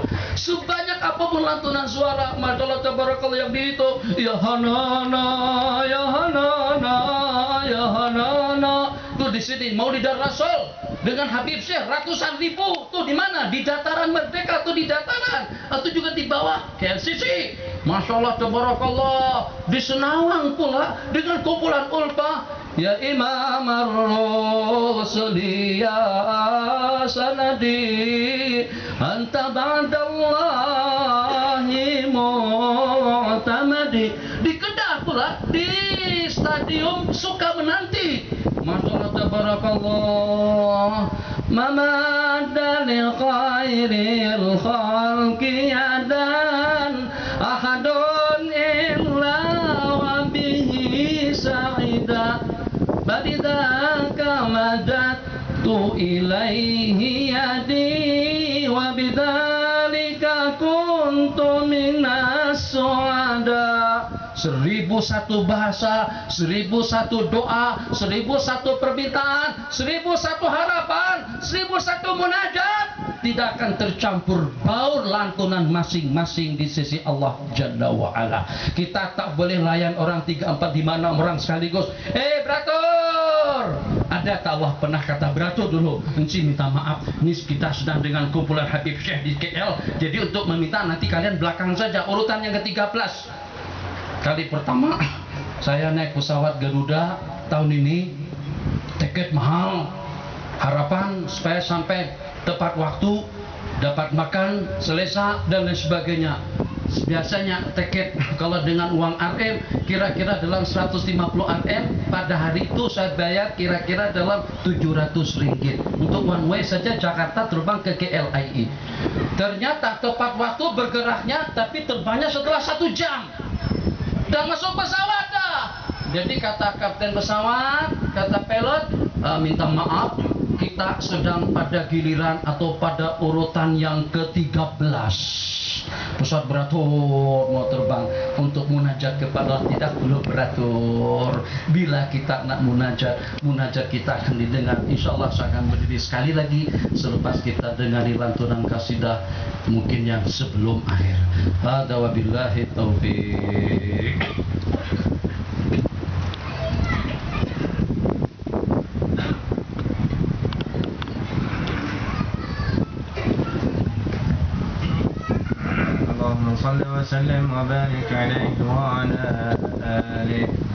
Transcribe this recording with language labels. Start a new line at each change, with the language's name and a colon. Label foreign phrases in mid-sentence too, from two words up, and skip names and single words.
Indonesian: Sebanyak apapun lantunan suara,
Arabic: ما شاء الله تبارك الله,
Indonesian: yang itu
Arabic: يا حنانة، يا حنانة، يا حنانة.
Indonesian: Tuh di sini mau di Dar Rasul dengan Habib Syekh ratusan ribu. Tuh di mana? Di dataran Merdeka, tuh di dataran, atau juga di bawah KLCC.
Arabic: ما شاء الله تبارك الله.
Indonesian: Di Senawang pula dengan kumpulan ulfa
Arabic: يا إمام الرسل يا سندي أنت بعد الله معتمدي.
Indonesian: Di Kedah pula di stadium suka menanti.
Arabic: ما شاء الله تبارك الله. ما مد لخير الخلق يدا أحد إلا وبه سعدا بيدك مدت إليه يدي وبذلك كنت من السعدا.
Indonesian: 1001 bahasa, 1001 doa, 1001 permintaan, 1001 harapan, 1001 munajat tidak akan tercampur baur lantunan masing-masing di sisi Allah
Arabic: جل وعلا.
Indonesian: Kita tak boleh layan orang 3, 4, 5, 6 orang sekaligus. Beratur, ada tak Allah pernah kata beratur dulu? Enci minta maaf, ini kita sedang dengan kumpulan Habib Syekh di KL. Jadi untuk meminta nanti kalian belakang saja, urutan yang ke-13. Kali pertama saya naik pesawat Garuda tahun ini, tiket mahal, harapan supaya sampai tepat waktu, dapat makan, selesa dan lain sebagainya. Biasanya tiket kalau dengan uang RM kira-kira dalam 150 RM, pada hari itu saya bayar kira-kira dalam 700 ringgit untuk
English: one way
Indonesian: saja Jakarta terbang ke KLIA. Ternyata tepat waktu bergeraknya, tapi terbangnya setelah 1 jam. Dan masuk pesawat dah. Jadi kata kapten pesawat, kata pilot, minta maaf, kita sedang pada giliran atau pada urutan yang ke-13. Pesawat beratur mau terbang untuk munajat kepada Allah, tidak perlu beratur. Bila kita nak munajat kita akan didengar.
Arabic: إن شاء الله
Indonesian: saya akan berdiri sekali lagi selepas kita dengari lantunan kasidah mungkin yang sebelum akhir.
Arabic: هذا وبالله التوفيق. صل وسلم وبارك عليه وعلى آله.